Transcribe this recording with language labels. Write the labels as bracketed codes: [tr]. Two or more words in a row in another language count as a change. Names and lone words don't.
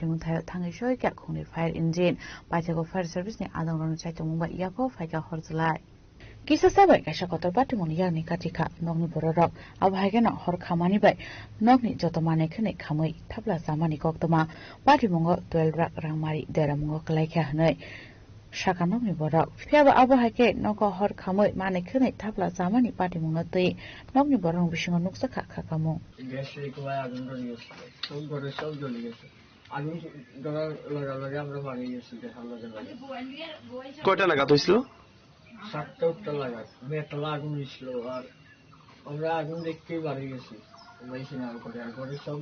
[trp] munthayo thangai shoika khungni [en] fire engine [trp] paithego [en] fire service [trp] ni adangron chaitomungba yapo phaika horjlai Kisa sabai kaisa kotor party moni yani katika nogni bororok abhaigena hor khamani bai nogni joto mane khne khamoi thapla samani koktoma party mungo 12 rak rangmari deramungo klaikha hnai Shakanogni borok Pheba abahake nogo hor khamoi mane khne thapla samani party munotei nogni borong bisingo nuksa khakamo [bn] গ্যাসের কোয়ায় আগুন ধরে গেছে সব ঘরে সব জ্বলে গেছে আগুন ধরার লগে আমরা বাড়ি গেছি দেখার লগে কয়টা নাগাদ হয়েছিল 7টা লাগাত মেটলা আগুন হয়েছিল আর আমরা আগুন দেখতেই বাড়ি গেছি মেশিন আর ঘরে সব